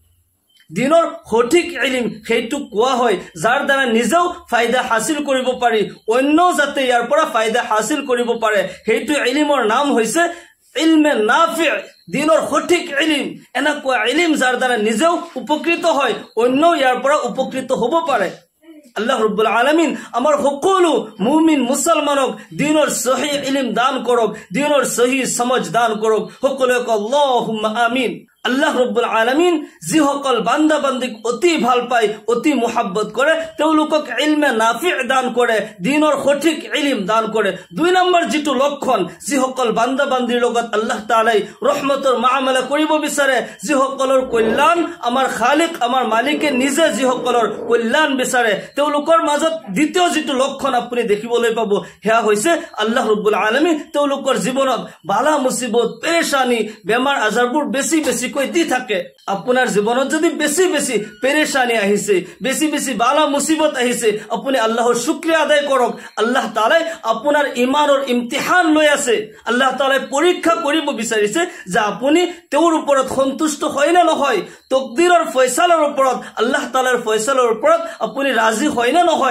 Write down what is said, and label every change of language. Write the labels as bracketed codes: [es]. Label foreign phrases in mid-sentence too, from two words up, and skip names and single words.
[as] দিনৰ সঠিক ইলম সেইটো কোৱা হয় যাৰ দ্বাৰা নিজেও ফায়দা হাসিল কৰিব পাৰি, অন্য যাতে ইয়াৰ পৰা ফায়দা হাসিল কৰিব পাৰে, সেইটো ইলমৰ নাম হৈছে [ur] علمِ نافع, [as] দিনৰ সঠিক ইলম। এনেকুৱা ইলম যাৰ দ্বাৰা নিজেও উপকৃত হয়, অন্য ইয়াৰ পৰা উপকৃত হ'ব পাৰে। আল্লাহ রব্বুল আলামিন আমার সকলো মুমিন মুসলমানক দিনৰ সহি ইলম দান কৰক, দিনৰ সহি সমজ দান কৰক। [ar] সকলোকে اللهم آمين. [as] আল্লাহ রব্বুল আলামিন যিসকল বান্দা বান্দিক অতি ভাল পায়, অতি মুহাব্বত কৰে, তেওঁলোকক [ur] علمِ نافع [as] দান কৰে, দিনৰ সঠিক ইলম দান কৰে। 2 নম্বৰ যেটো লক্ষণ, যিসকল বান্দা বান্দিৰ লগত আল্লাহ তাআলাই ৰহমতৰ মুআমালা কৰিব বিচাৰে, যিসকলৰ কল্যাণ আমাৰ খালিক আমাৰ মালিকে নিজে যিসকলৰ কল্যাণ বিচাৰে, তেওঁলোকৰ মাজত দ্বিতীয় যেটো লক্ষণ আপুনি দেখিবলৈ পাব, হেয়া হৈছে আল্লাহ রব্বুল আলামিন তেওঁলোকৰ জীৱনত বালা মুসিবত পেৰেশানি বেমাৰ আজাৰবোৰ বেছি বেছি দি থাকে। আপোনাৰ জীৱনত যদি বেছি বেছি পেৰেশানি আহিছে, বেছি বেছি বালা মুসিবত আহিছে, আপুনি আল্লাহৰ শুকৰিয়া আদায় কৰক। আল্লাহ তাআলাই আপোনাৰ ইমানৰ ইমতিহান লৈ আছে, আল্লাহ তাআলাই পৰীক্ষা কৰিব বিচাৰিছে যে আপুনি তেওঁৰ ওপৰত সন্তুষ্ট হয় না নহয়, তকদিৰৰ ফয়সালাৰ ওপৰত, আল্লাহ তাআলাৰ ফয়সালাৰ ওপৰত আপুনি ৰাজি হয় না নহয়।